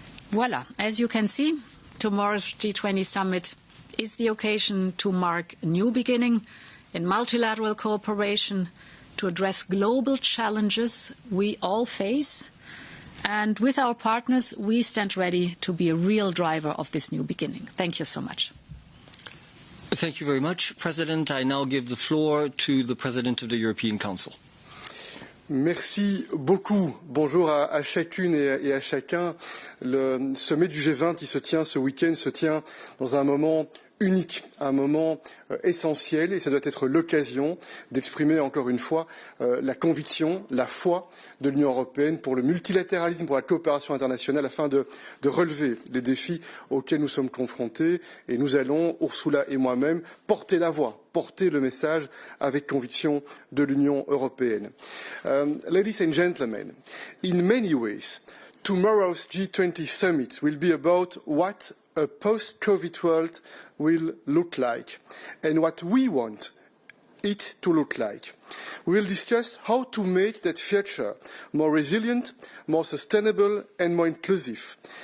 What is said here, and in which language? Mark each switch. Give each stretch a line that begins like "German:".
English: Voila, as you can see, tomorrow's G20 summit is the occasion to mark a new beginning in multilateral cooperation to address global challenges we all face. And with our partners, we stand ready to be a real driver of this new beginning. Thank you so much. Thank you very much, President. I now give the floor to the President of the European Council.
French: Merci beaucoup. Bonjour à chacune et à chacun. Le sommet du G20 qui se tient ce week-end se tient dans un moment unique, un moment essentiel, et ça doit être l'occasion d'exprimer encore une fois la conviction, la foi de l'Union européenne pour le multilatéralisme, pour la coopération internationale, afin de relever les défis auxquels nous sommes confrontés. Et nous allons, Ursula et moi-même, porter la voix, porter le message avec conviction de l'Union européenne.
English: Ladies and gentlemen, in many ways, tomorrow's G20 summit will be about what a post-COVID world will look like and what we want it to look like. We will discuss how to make that future more resilient, more sustainable and more inclusive.